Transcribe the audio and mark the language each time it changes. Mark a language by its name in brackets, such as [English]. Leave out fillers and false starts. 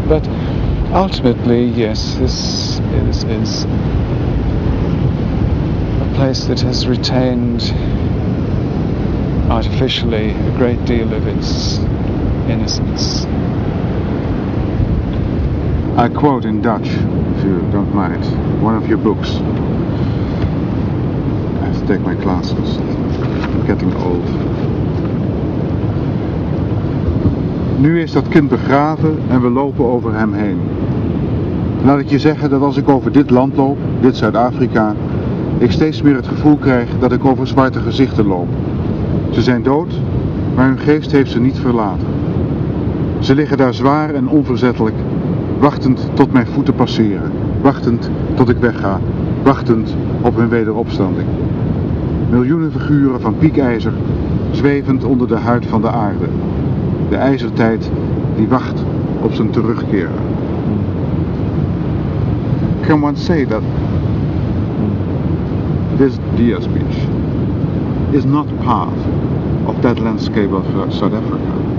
[English] But ultimately, yes, this is a place that has retained artificially a great deal of its innocence. I quote in Dutch, if you don't mind, one of your books. I have to take my classes. I'm getting old. [Dutch] Nu is dat kind begraven en we lopen over hem heen. Laat ik je zeggen dat als ik over dit land loop, dit Zuid-Afrika, ik steeds meer het gevoel krijg dat ik over zwarte gezichten loop. Ze zijn dood, maar hun geest heeft ze niet verlaten. Ze liggen daar zwaar en onverzettelijk, wachtend tot mijn voeten passeren, wachtend tot ik wegga, wachtend op hun wederopstanding. Miljoenen figuren van piekijzer, zwevend onder de huid van de aarde. De ijzertijd die wacht op zijn terugkeer. [English] Can one say that this Diaz Beach is not part of that landscape of South Africa?